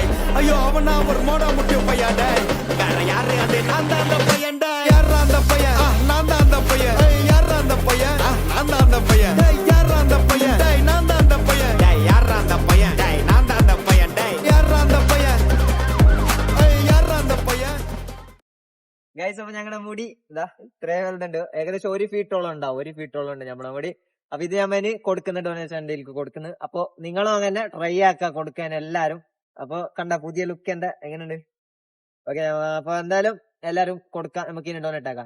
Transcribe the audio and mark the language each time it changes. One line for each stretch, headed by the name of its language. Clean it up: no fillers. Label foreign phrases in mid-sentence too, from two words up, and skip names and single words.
Tamil: ஐயோ அவனா ஒரு மோடா முட்டியும் பையா டேய். வேற யாரு அது? நான் தான் அந்த பையன் டேய். யாரா அந்த பையன்? நான் தான் அந்த பையன். யாரா அந்த பையன்? நான் தான் அந்த பையன். டேய் யாரா அந்த பையன்? டேய் நான் தான் அந்த பையன். டேய் யாரா அந்த பையன்? டேய் நான் தான் அந்த பையன். டேய் யாரா அந்த பையன்? யாரா அந்த பையன்?
Malayalam: ഗൈസ്, അപ്പൊ ഞങ്ങളുടെ മുടി എന്താ ഇത്രേ വലുതുണ്ട്. ഏകദേശം 1 ഫീറ്റോളം ഉണ്ടാവും. 1 ഫീറ്റോളം ഉണ്ട് നമ്മുടെ മുടി. അപ്പൊ ഇത് ഞാൻ കൊടുക്കുന്ന ഡൊണേഷനിലേക്ക് കൊടുക്കുന്നത്. അപ്പൊ നിങ്ങളും അങ്ങനെ ട്രൈ ആക്കാം കൊടുക്കാൻ എല്ലാരും. അപ്പൊ കണ്ട പുതിയ ലുക്ക് എന്താ എങ്ങനെയുണ്ട്? ഓക്കെ, അപ്പൊ എന്തായാലും എല്ലാരും കൊടുക്കാം. നമുക്ക് ഇനി ഡൊണേറ്റ് ആക്കാം.